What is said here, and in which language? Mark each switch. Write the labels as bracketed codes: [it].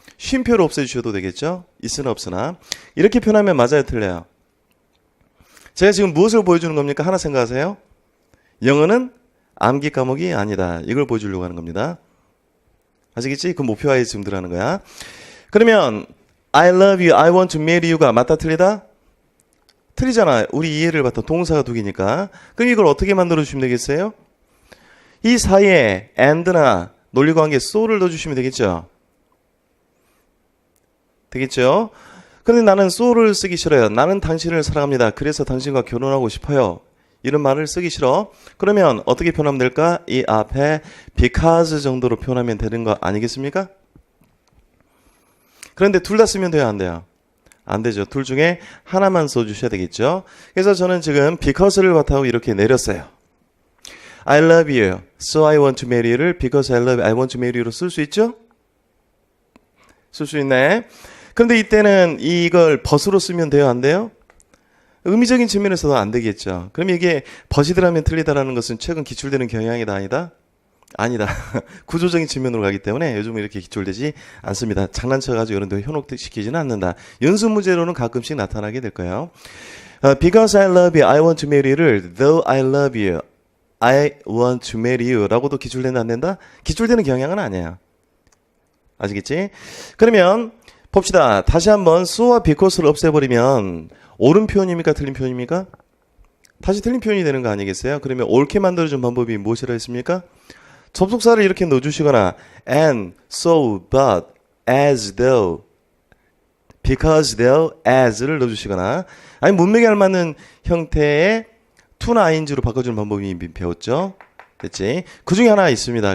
[ko] 쉼표를 없애주셔도 되겠죠? 있으나 없으나. 이렇게 표현하면 맞아요? 틀려요? 제가 지금 무엇을 보여주는 겁니까? 하나 생각하세요. 영어는 암기 과목이 아니다. 이걸 보여주려고 하는 겁니다. 아시겠지? 그 목표하에 지금 들어가는 거야. 그러면 [en] I love you, I want to marry you [ko] 가 맞다 틀리다? 틀리잖아. 우리 이해를 봤던 동사가 두 개니까. 그럼 이걸 어떻게 만들어 주시면 되겠어요? 이 사이에 and나 논리관계 so를 넣어주시면 되겠죠? 되겠죠? 그런데 나는 so를 쓰기 싫어요. 나는 당신을 사랑합니다. 그래서 당신과 결혼하고 싶어요. 이런 말을 쓰기 싫어. 그러면 어떻게 표현하면 될까? 이 앞에 because 정도로 표현하면 되는 거 아니겠습니까? 그런데 둘 다 쓰면 돼요? 안 돼요? 안 되죠. 둘 중에 하나만 써주셔야 되겠죠. 그래서 저는 지금 because를 바탕으로 이렇게 내렸어요. [en] I love you, so I want to marry you를 because I love you, I want to marry you로 [ko] 쓸 수 있죠? 쓸 수 있네. 그런데 이때는 이걸 but으로 쓰면 돼요? 안 돼요? 의미적인 측면에서도 안 되겠죠. 그럼 이게 but이더라면 틀리다라는 것은 최근 기출되는 경향이다 아니다? 아니다. 구조적인 측면으로 가기 때문에 요즘은 이렇게 기출되지 않습니다. 장난쳐가지고 이런 데 현혹시키지는 않는다. 연습 문제로는 가끔씩 나타나게 될 거예요. [en] Because I love you, I want to marry you를 though I love you, I want to marry you [ko] 라고도 기출된다 안 된다? 기출되는 경향은 아니에요. 아시겠지? 그러면 봅시다. 다시 한번 so와 because를 없애버리면 옳은 표현입니까? 틀린 표현입니까? 다시 틀린 표현이 되는 거 아니겠어요? 그러면 옳게 만들어준 방법이 무엇이라 했습니까? 접속사를 이렇게 넣어주시거나 and, so, but, as, though, because, though, as를 넣어주시거나 아니 문맥에 알맞는 형태의 to나 ing로 바꿔주는 방법이 이미 배웠죠? 됐지? 그 중에 하나 있습니다.